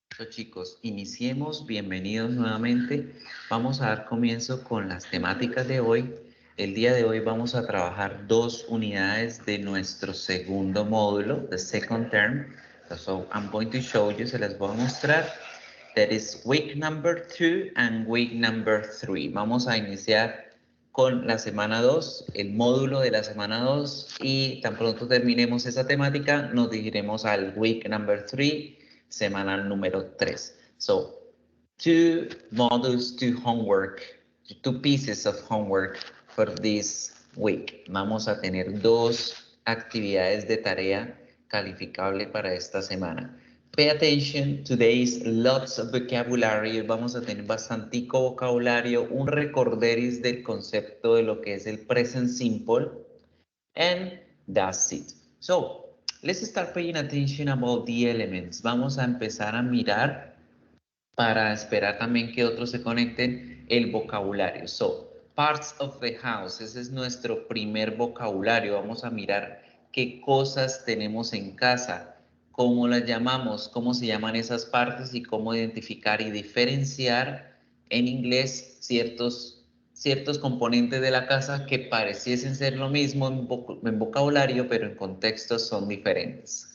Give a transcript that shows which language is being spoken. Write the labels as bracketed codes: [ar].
[es] Chicos, iniciemos, bienvenidos nuevamente. Vamos a dar comienzo con las temáticas de hoy. El día de hoy vamos a trabajar dos unidades de nuestro segundo módulo, [en] the second term. So I'm going to show you, [es] se las voy a mostrar. [en] That is week number 2 and week number 3. [es] Vamos a iniciar con la semana 2, el módulo de la semana 2, y tan pronto terminemos esa temática, nos dirigiremos al [en] week number 3, [es] semana número 3. [en] So, two modules, two homework, two pieces of homework for this week. [es] Vamos a tener dos actividades de tarea calificable para esta semana. [en] Pay attention, today's lots of vocabulary. [es] Vamos a tener bastantico vocabulario, un recorderis del concepto de lo que es el present simple, [en] and that's it. So, let's start paying attention about the elements. [es] Vamos a empezar a mirar para esperar también que otros se conecten el vocabulario. [en] So, parts of the house, [es] ese es nuestro primer vocabulario. Vamos a mirar qué cosas tenemos en casa, cómo las llamamos, cómo se llaman esas partes y cómo identificar y diferenciar en inglés ciertos componentes de la casa que pareciesen ser lo mismo en vocabulario, pero en contextos son diferentes.